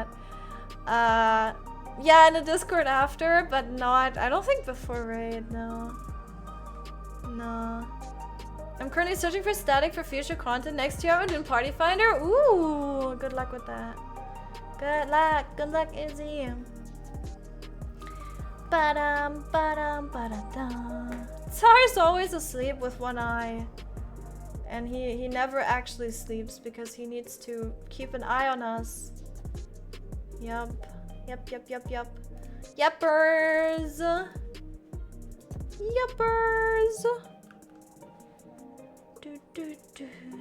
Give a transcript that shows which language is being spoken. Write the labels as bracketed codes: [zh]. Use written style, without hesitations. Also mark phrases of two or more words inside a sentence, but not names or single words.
[en] Yeah, in the Discord after, but not. I don't think before raid, no. No. I'm currently searching for static for future content. Next year I'm doing Party Finder. Ooh, good luck with that. Good luck, Izzy. Ba-dum, ba-dum, ba-da-dum. Tsar's always asleep with one eye. And he never actually sleeps because he needs to keep an eye on us. Yup. Yuppers. Do.